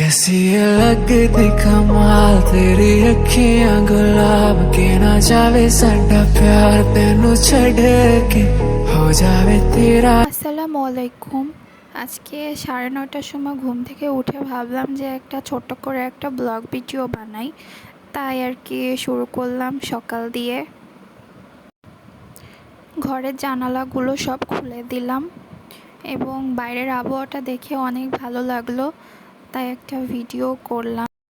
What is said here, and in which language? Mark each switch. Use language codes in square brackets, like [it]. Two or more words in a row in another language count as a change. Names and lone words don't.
[pa] ਕੈਸੀ ਹੈ ਲਗਤੀ ਕਮਾਲ ਤੇਰੀ ਅੱਖੀਆਂ ਗੁਲਾਬ ਕੇ ਨਾ ਜਾਵੇ ਸਾਡਾ ਪਿਆਰ ਤੈਨੂੰ ਛੱਡ ਕੇ ਹੋ ਜਾਵੇ ਤੇਰਾ। [ar] السلام عليكم. [bn] আজকে 9:30টার সময় ঘুম থেকে উঠে ভাবলাম যে একটা ছোট্ট করে একটা ব্লগ ভিডিও বানাই, তাই আর কি শুরু করলাম সকাল দিয়ে। ঘরের জানালাগুলো সব খুলে দিলাম এবং বাইরের আবহাওয়াটা দেখে অনেক ভালো লাগলো, তাই একটা ভিডিও করলাম।